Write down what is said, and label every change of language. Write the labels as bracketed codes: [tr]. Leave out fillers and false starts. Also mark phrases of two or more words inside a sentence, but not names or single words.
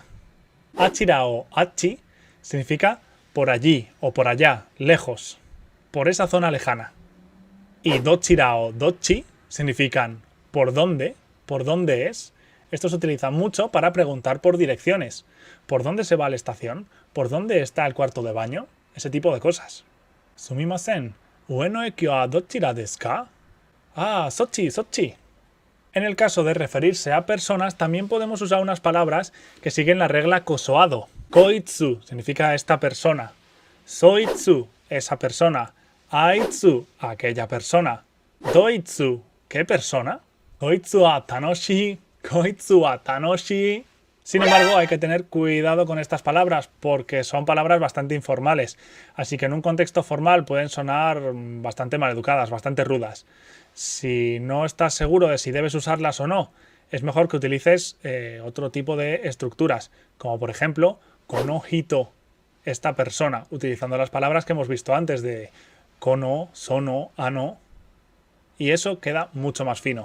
[es] Achira o achi significa por allí o por allá, lejos, por esa zona lejana. Y dochira o dochi significan por dónde es. Esto se utiliza mucho para preguntar por direcciones. ¿Por dónde se va a la estación? ¿Por dónde está el cuarto de baño? Ese tipo de cosas. [ja] すみません、上の駅はどちらですか? あ、そっち、そっち. [es] En el caso de referirse a personas, también podemos usar unas palabras que siguen la regla kosoado. Koitsu significa esta persona. Soitsu, esa persona. Aitsu, aquella persona. Doitsu, ¿qué persona? [ja] こいつは楽しい、こいつは楽しい. [es] Sin embargo, hay que tener cuidado con estas palabras porque son palabras bastante informales, así que en un contexto formal pueden sonar bastante maleducadas, bastante rudas. Si no estás seguro de si debes usarlas o no, es mejor que utilices otro tipo de estructuras, como por ejemplo, [ja] この人, [es] esta persona, utilizando las palabras que hemos visto antes de [ja] この、その、あの, [es] y eso queda mucho más fino.